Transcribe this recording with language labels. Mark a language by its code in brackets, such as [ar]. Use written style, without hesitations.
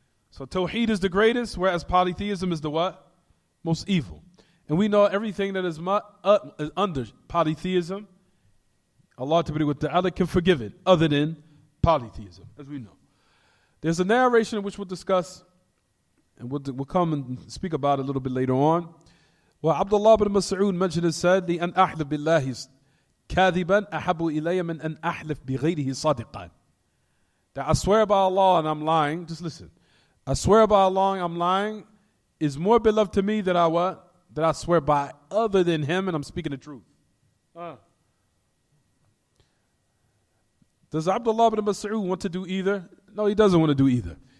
[en] So Tawheed is the greatest, whereas polytheism is the what? Most evil. And we know everything that is under polytheism, Allah Ta'ala can forgive it, other than polytheism, as we know. There's a narration which we'll discuss, and we'll come and speak about it a little bit later on. Well, Abdullah bin Mas'ud mentioned and said, [ar] لِأَنْ أَحْلِفْ بِاللَّهِ كَاذِبًا أَحَبُّ إِلَيَّ مِنْ أَنْ أَحْلِفْ بِغَيْرِهِ صَادِقًا. [en] That I swear by Allah and I'm lying, just listen. I swear by Allah and I'm lying is more beloved to me than I what? That I swear by other than him and I'm speaking the truth. Does Abdullah bin Mas'ud want to do either? No, he doesn't want to do either.